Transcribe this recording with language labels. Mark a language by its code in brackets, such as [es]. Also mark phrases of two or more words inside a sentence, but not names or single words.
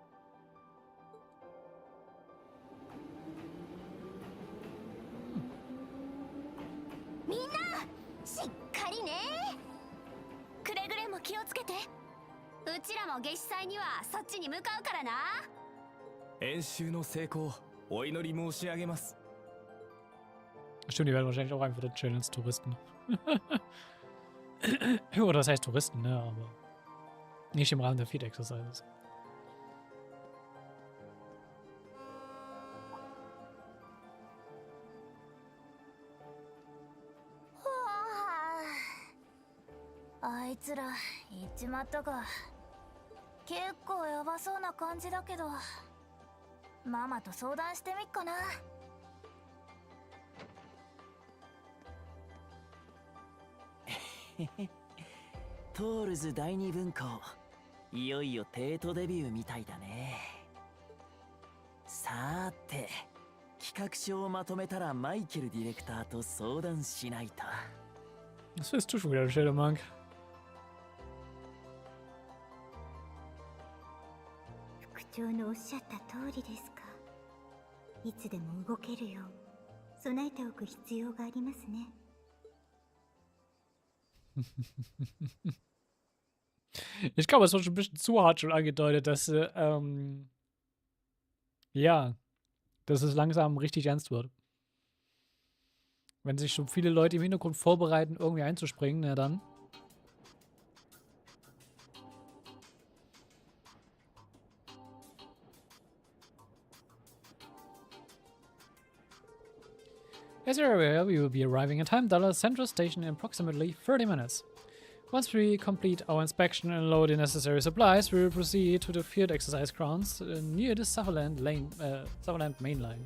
[ja] みんなしっかりね。くれぐれも気をつけて。うちらも夏至祭にはそっちに向かうからな。演習の成功お祈り申し上げます。 [de] Stimmt, die werden wahrscheinlich auch einfach da chillen als Touristen. Oder das heißt Touristen, ne? Aber nicht im Rahmen der [en] Field Exercises. [ja] Ah, あいつら行っちまったか。結構やばそうな感じだけど、ママと相談してみっかな。トールズ第二文庫、いよいよ帝都デビューみたいだね。さーて、企画書をまとめたらマイケルディレクターと相談しないと。 [de] Was willst du schon wieder, Schädelmank? [ja] 副長のおっしゃった通りですか。いつでも動けるよう備えておく必要がありますね。 [de] Ich glaube, es wird schon ein bisschen zu hart schon angedeutet, dass, ja, dass es langsam richtig ernst wird. Wenn sich schon viele Leute im Hintergrund vorbereiten, irgendwie einzuspringen, na dann. [en] As you're aware, we will be arriving at Time Dollar Central Station in approximately 30 minutes. Once we complete our inspection and load the necessary supplies, we will proceed to the field exercise grounds near the Sutherland main line.